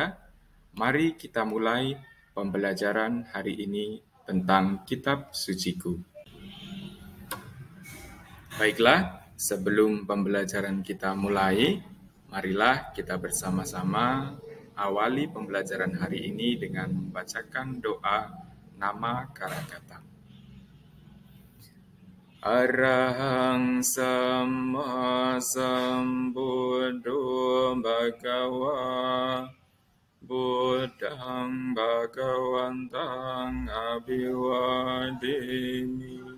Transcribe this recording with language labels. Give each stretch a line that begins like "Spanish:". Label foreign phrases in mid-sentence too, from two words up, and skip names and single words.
Indonesian: Mari kita mulai pembelajaran hari ini tentang kitab suciku. Baiklah, sebelum pembelajaran kita mulai, marilah kita bersama-sama awali pembelajaran hari ini dengan membacakan doa nama Karakata.
Pali: Arahang Samma Sambuddho Bhagava Buddhang Bhagavantang Abhivademi